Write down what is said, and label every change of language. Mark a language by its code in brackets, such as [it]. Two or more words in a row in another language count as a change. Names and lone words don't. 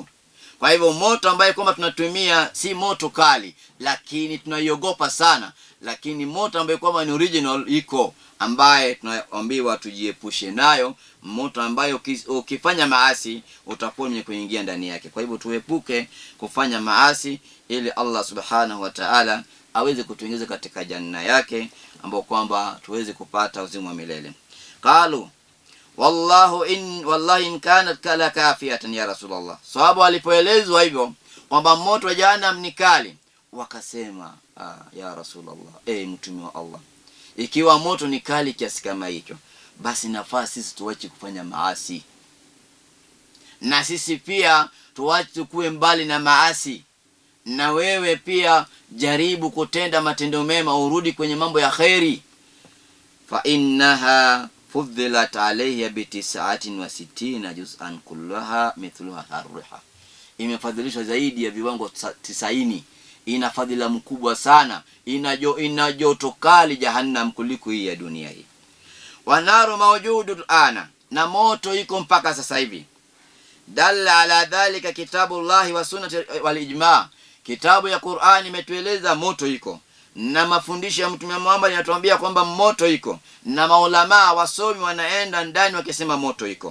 [sw] Kwa hivyo moto ambaye kwamba tunatumia si moto kali, lakini tunaiogopa sana, lakini moto ambaye kwamba ni original iko, ambaye tunaambiwa tujiepushe nayo, moto ambayo ukifanya maasi utakuwa mwenye kuingia ndani yake. Kwa hivyo tuepuke kufanya maasi ili [ar] الله سبحانه وتعالى [sw] aweze kutuingiza katika janna yake, ambao kwamba tuweze kupata uzima wa milele. [ar] قالوا والله إن كانت لكافية يا رسول الله. [sw] Sahabu alipoelezwa hivyo kwamba moto wa jahannam ni kali, wakasema [ar] يا رسول الله, [sw] mtume wa Allah, ikiwa moto ni kali kiasi kama hicho, basi nafaa sisi tuache kufanya maasi, na sisi pia tuache tukue mbali na maasi, na wewe pia jaribu kutenda matendo mema, urudi kwenye mambo ya khairi. [ar] فإنها فضلت عليه ب 69 جزءا كلها مثلها حرها, [sw] imefadhilishwa zaidi ya viwango 90. Ina fadhila mkubwa sana, ina joto kali jahannam kuliko hii ya dunia hii. [ar] والنار موجودة الآن, [sw] na moto iko mpaka sasa hivi. [ar] دل على ذلك كتاب الله والسنة والإجماع, [sw] kitabu ya Qur'an imetueleza moto iko, na mafundisho ya Mtume Muhammad yanatuambia kwamba moto iko, na maulama wasomi wanaenda ndani wakisema moto iko.